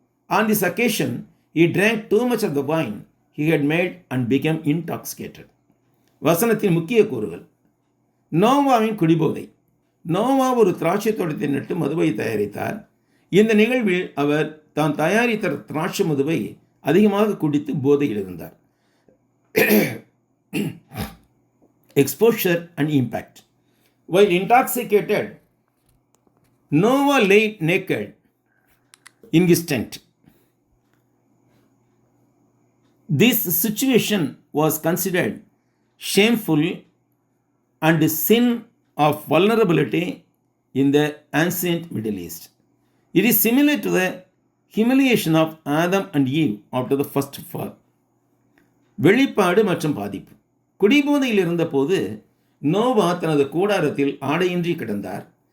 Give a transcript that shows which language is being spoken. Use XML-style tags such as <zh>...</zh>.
<en>On this occasion, he drank too much of the wine he had made and became intoxicated.</en> <ta>வசனத்தின் முக்கிய கூறுகள். நோவாவின் குடிபோதை. நோவா ஒரு திராட்சை தோட்டத்தை நட்டு மதுவை தயாரித்தார். இந்த நிகழ்வில் அவர் தான் தயாரித்த திராட்சை மதுவை அதிகமாக குடித்து போதையில் இருந்தார்.</ta> <en>Exposure and impact. While intoxicated, Noah lay naked in his tent. This situation was considered shameful and a sin of vulnerability in the ancient Middle East. It is similar to the humiliation of Adam and Eve after the first fall.</en> <ta>வெளிப்பாடு மற்றும் பாதிப்பு. குடிபோதையில் இருந்தபோது நோவா தனது கூடாரத்தில் ஆடையின்றி கிடந்தார்.</ta>